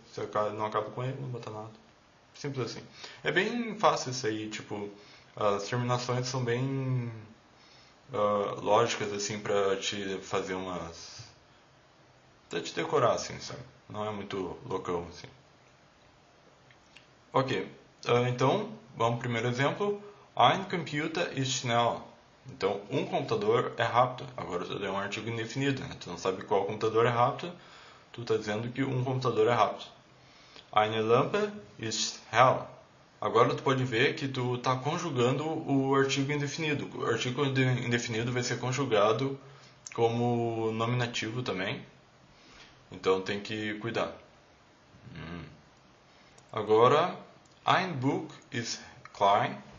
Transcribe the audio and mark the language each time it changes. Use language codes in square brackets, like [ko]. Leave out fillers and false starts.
[pt] Se não acaba com E, não bota nada. Simples assim. É bem fácil isso aí, tipo, as terminações são bem lógicas, assim, pra te fazer pra te decorar, assim, sabe? Não é muito loucão, assim. Ok. Então, vamos pro primeiro exemplo. [de] Ein Computer ist schnell. [pt] Então, um computador é rápido. Agora tu deu um artigo indefinido, né? Tu não sabe qual computador é rápido. Tu está dizendo que um computador é rápido. [de] Eine Lampe ist hell. [pt] Agora tu pode ver que tu está conjugando o artigo indefinido. O artigo indefinido vai ser conjugado como nominativo também. Então tem que cuidar. [de] Agora, ein Buch ist klein.